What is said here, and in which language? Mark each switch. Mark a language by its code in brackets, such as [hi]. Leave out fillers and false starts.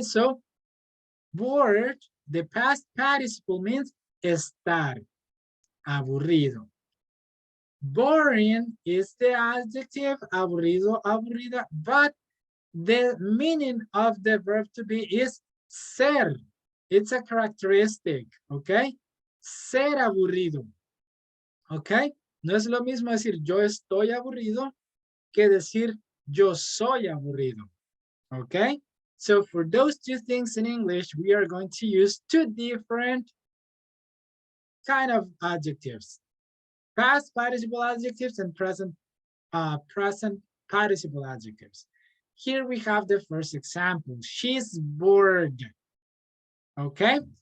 [en] So bored, the past participle means [es] estar, aburrido. [en] Boring is the adjective, aburrido, aburrida, but the meaning of the verb to be is ser. It's a characteristic, okay? [es] Ser aburrido, okay? No es lo mismo decir yo estoy aburrido que decir yo soy aburrido, okay? [en] So for those two things in English, we are going to use two different kind of adjectives. Past participle adjectives and present participle adjectives. Here we have the first example. She's bored. Okay.